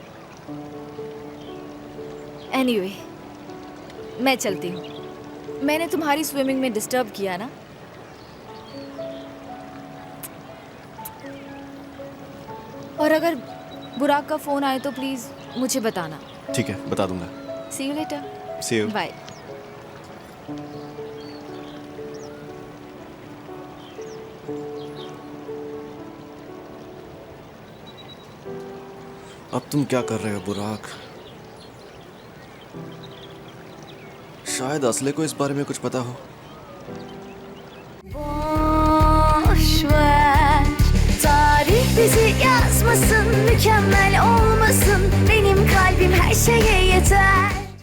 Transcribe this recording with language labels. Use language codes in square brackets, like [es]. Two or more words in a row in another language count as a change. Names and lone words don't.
[hi] एनीवे, मैं चलती हूँ। मैंने तुम्हारी स्विमिंग में डिस्टर्ब किया ना? और अगर बुराक का फोन आए तो प्लीज मुझे बताना। ठीक है, बता दूंगा। [en] see you later. See you. [hi] बाय। अब तुम क्या कर रहे हो बुराक? शायद असले को इस बारे में कुछ पता हो। [tr] Boş ver, tarih bizi yazmasın, mükemmel olmasın. Benim kalbim her şeye yeter.